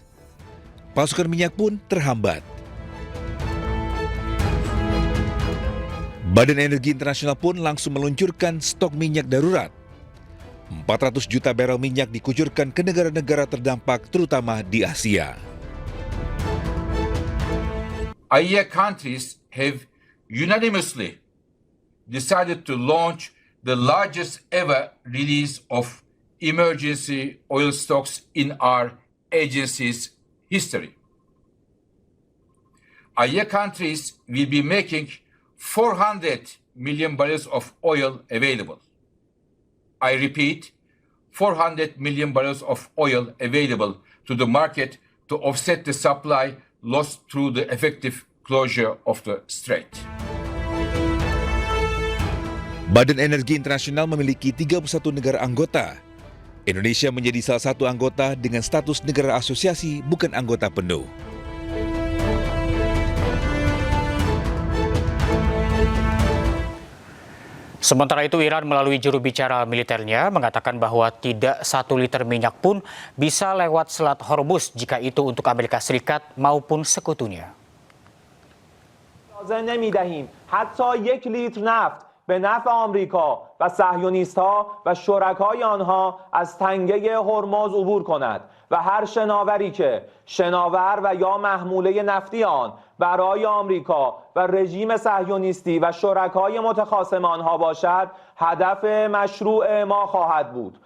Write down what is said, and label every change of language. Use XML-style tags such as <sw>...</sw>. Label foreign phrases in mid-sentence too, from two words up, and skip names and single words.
<id>Pasokan minyak pun terhambat. Badan Energi Internasional pun langsung meluncurkan stok minyak darurat. 400 juta barel minyak dikucurkan ke negara-negara terdampak terutama di Asia.</id> <en>IEA countries have unanimously decided to launch the largest ever release of emergency oil stocks in our agency's history. AIA countries will be making 400 million barrels of oil available. I repeat, 400 million barrels of oil available to the market to offset the supply lost through the effective closure of the strait.</en> <id>Badan Energi Internasional memiliki 31 negara anggota. Indonesia menjadi salah satu anggota dengan status negara asosiasi bukan anggota penuh. Sementara itu, Iran melalui juru bicara militernya mengatakan bahwa tidak 1 liter minyak pun bisa lewat Selat Hormuz jika itu untuk Amerika Serikat maupun sekutunya.</id> <fa>نمی‌دهیم حتی 1 لیتر نفت به نفع آمریکا و صهیونیست‌ها و شرکای آنها از تنگه هرمز عبور کند و هر شناوری که شناور و یا محموله نفتی آن برای آمریکا و رژیم صهیونیستی و شرکای متخاصم آنها باشد هدف مشروع ما خواهد بود.</fa>